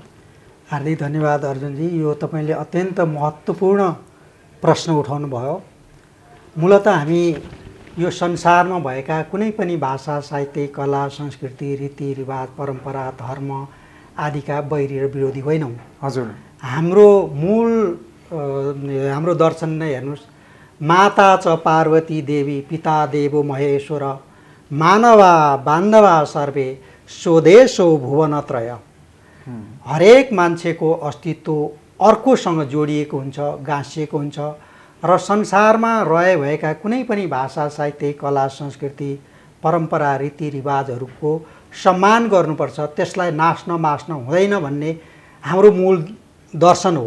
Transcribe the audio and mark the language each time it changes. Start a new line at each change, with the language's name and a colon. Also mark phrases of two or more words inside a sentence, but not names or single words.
Nepali: हार्दिक धन्यवाद अर्जुनजी। यो तपाईँले अत्यन्त महत्त्वपूर्ण प्रश्न उठाउनु भयो। मूलतः हामी यो संसारमा भएका कुनै पनि भाषा, साहित्य, कला, संस्कृति, रीतिरिवाज, परम्परा, धर्म आदिका बैरी र विरोधी होइनौँ। हजुर, हाम्रो दर्शन नै हेर्नुहोस्,
Sanskrit: माता च पार्वती देवी, पिता देवो महेश्वर, मानवा बान्धवा सर्वे, स्वदेशो भुवनत्रय।
Nepali: हरेक मान्छेको अस्तित्व अर्कोसँग जोडिएको हुन्छ, गाँसिएको हुन्छ र संसारमा रहे भएका कुनै पनि भाषा, साहित्य, कला, संस्कृति, परम्परा, रीतिरिवाजहरूको सम्मान गर्नुपर्छ, त्यसलाई नाच्न मास्न हुँदैन भन्ने हाम्रो मूल दर्शन हो।